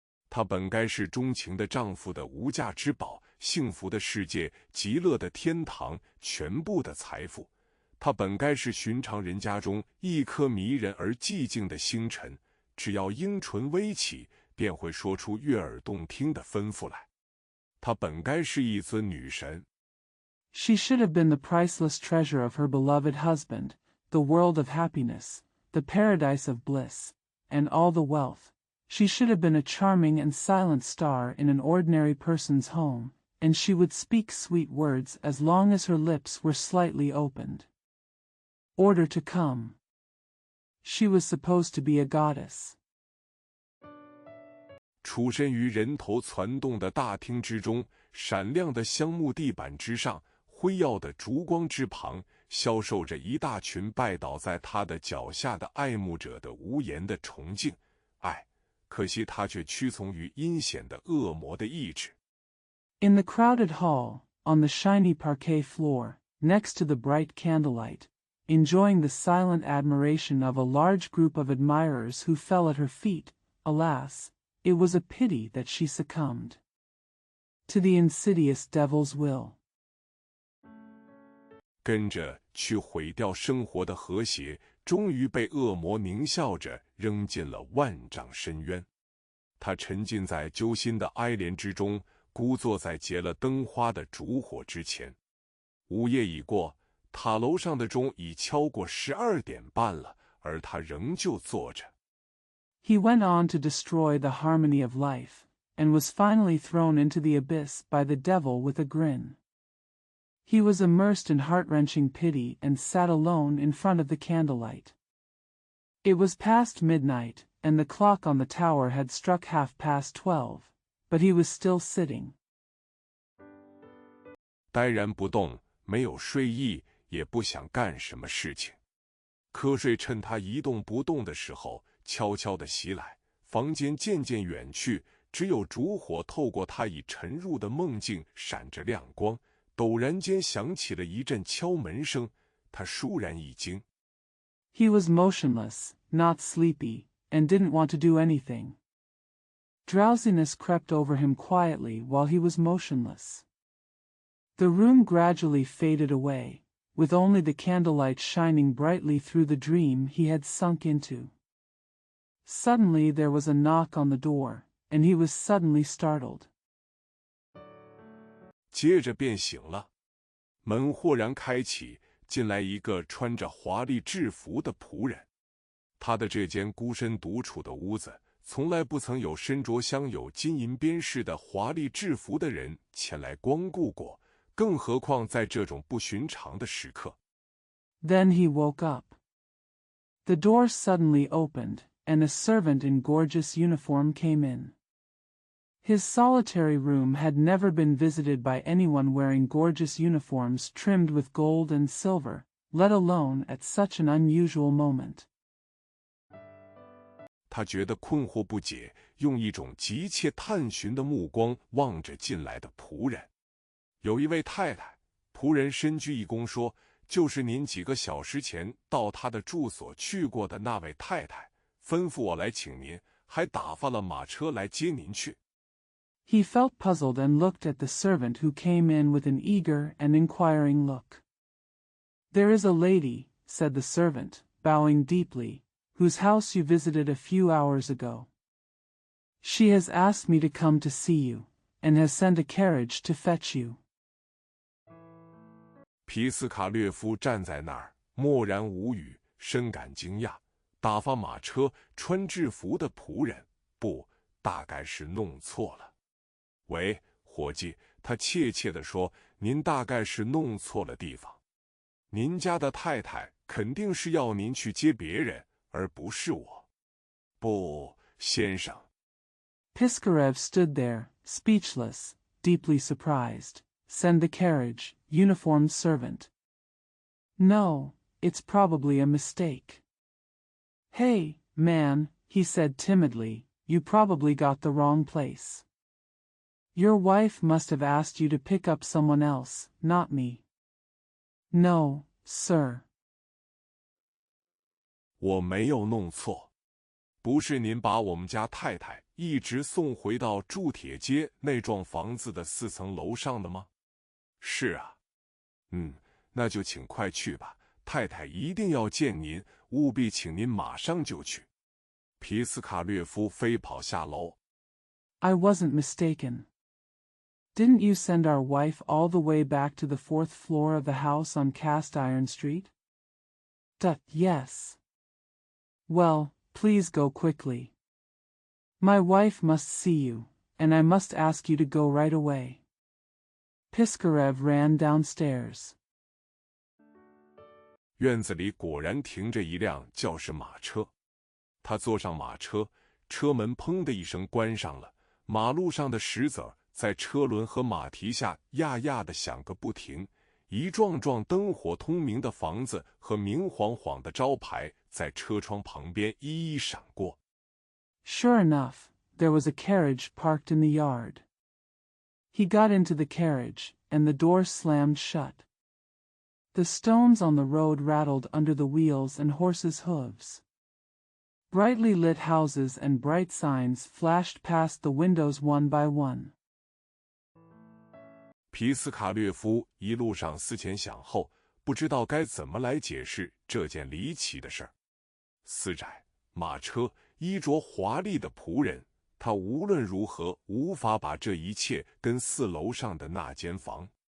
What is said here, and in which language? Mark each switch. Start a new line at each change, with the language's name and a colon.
Chinese: 她本该是钟情的丈夫的无价之宝，幸福的世界，极乐的天堂，全部的财富。她本该是寻常人家中一颗迷人而寂静的星辰，只要樱唇微起，便会说出悦耳动听的吩咐来。她本该是一尊女神。
English: She should have been the priceless treasure of her beloved husband, the world of happiness, the paradise of bliss, and all the wealth. She should have been a charming and silent star in an ordinary person's home, and she would speak sweet words as long as her lips were slightly opened. Order to come. She was supposed to be a goddess.
Chinese: 处身于人头攒动的大厅之中，闪亮的香木地板之上，辉耀的烛光之旁，消受着一大群拜倒在他的脚下的爱慕者的无言的崇敬。可惜他却屈从于阴险的恶魔的意志。
English: In the crowded hall, on the shiny parquet floor, next to the bright candlelight, enjoying the silent admiration of a large group of admirers who fell at her feet, alas, it was a pity that she succumbed to the insidious devil's will.
Chinese: 跟着去毁掉生活的和谐，终于被恶魔狞笑着扔进了万丈深渊。他沉浸在揪心的哀怜之中，孤坐在结了灯花的烛火之前。午夜已过，塔楼上的钟已敲过12点半了，而他仍旧坐着。
English: He went on to destroy the harmony of life, and was finally thrown into the abyss by the devil with a grin. He was immersed in heart-wrenching pity and sat alone in front of the candlelight. It was past midnight, and the clock on the tower had struck 12:30, but he was still sitting.
Chinese: 呆然不动，没有睡意，也不想干什么事情。瞌睡趁他一动不动的时候，悄悄地袭来，房间渐渐远去，只有烛火透过他已沉入的梦境闪着亮光。陡然间响起了一阵敲门声，他倏然一惊。
English: He was motionless, not sleepy, and didn't want to do anything. Drowsiness crept over him quietly while he was motionless. The room gradually faded away, with only the candlelight shining brightly through the dream he had sunk into. Suddenly there was a knock on the door, and he was suddenly startled.
Chinese: 接着便醒了，门豁然开启，进来一个穿着华丽制服的仆人。他的这间孤身独处的屋子，从来不曾有身着镶有金银边饰的华丽制服的人前来光顾过，更何况在这种不寻常的时刻。
English: Then he woke up. The door suddenly opened, and a servant in gorgeous uniform came in. His solitary room had never been visited by anyone wearing gorgeous uniforms trimmed with gold and silver, let alone at such an unusual moment.
Chinese: 他觉得困惑不解，用一种急切探寻的目光望着进来的仆人。有一位太太，仆人深鞠一躬说：“就是您几个小时前到他的住所去过的那位太太，吩咐我来请您，还打发了马车来接您去。”
English: He felt puzzled and looked at the servant who came in with an eager and inquiring look. "There is a lady," said the servant, bowing deeply, "whose house you visited a few hours ago. She has asked me to come to see you, and has sent a carriage to fetch you."
Chinese: 皮斯卡略夫站在那儿，默然无语，深感惊讶。打发马车、穿制服的仆人，不，大概是弄错了。喂，伙计，他怯怯地说：“您大概是弄错了地方。您家的太太肯定是要您去接别人，而不是我。” 不，先生。
English: Piskarev stood there, speechless, deeply surprised. "Send the carriage, uniformed servant." "No, it's probably a mistake." "Hey, man," he said timidly, "you probably got the wrong place. Your wife must have asked you to pick up someone else, not me." "No, sir."
Chinese: 我没有弄错，不是您把我们家太太一直送回到铸铁街那幢房子的4层楼上的吗？是啊。那就请快去吧，太太一定要见您，务必请您马上就去。皮斯卡略夫飞跑下楼。
English: "I wasn't mistaken. Didn't you send our wife all the way back to the 4th floor of the house on Cast Iron Street?" Yes." "Well, please go quickly. My wife must see you, and I must ask you to go right away." Piskarev ran downstairs.
Chinese: 院子里果然停着一辆轿式马车，他坐上马车，车门砰的一声关上了，马路上的石子儿在车轮和马蹄下呀呀的响个不停，一幢幢灯火通明的房子和明晃晃的招牌在车窗旁边一一闪过。
English: Sure enough, there was a carriage parked in the yard. He got into the carriage, and the door slammed shut. The stones on the road rattled under the wheels and horses' hooves. Brightly lit houses and bright signs flashed past the windows one by one.
Chinese: 皮斯卡略夫一路上思前想后，不知道该怎么来解释这件离奇的事儿。私宅、马车、衣着华丽的仆人，他无论如何无法把这一切跟4楼上的那间房。